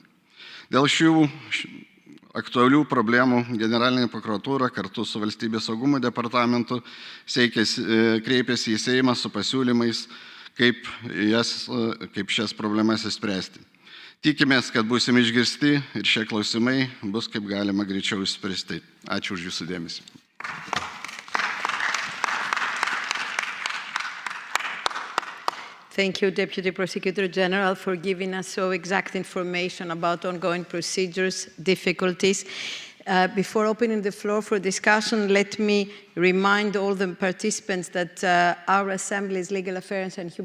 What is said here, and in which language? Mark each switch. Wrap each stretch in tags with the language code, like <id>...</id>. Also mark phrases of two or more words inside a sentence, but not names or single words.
<lt>Dėl šių aktualių problemų Generalinė prokuratūra kartu su Valstybės saugumo departamentu kreipėsi į Seimą su pasiūlymais, kaip šias problemas išspręsti. Tikimės, kad būsime išgirsti ir šie klausimai bus kaip galima greičiau išspręsti. Ačiū už jūsų dėmesį.</lt> <en>Thank you, Deputy Prosecutor General, for giving us so exact information about ongoing procedures, difficulties. Before opening the floor for discussion, let me remind all the participants that our Assembly's Legal Affairs and</en>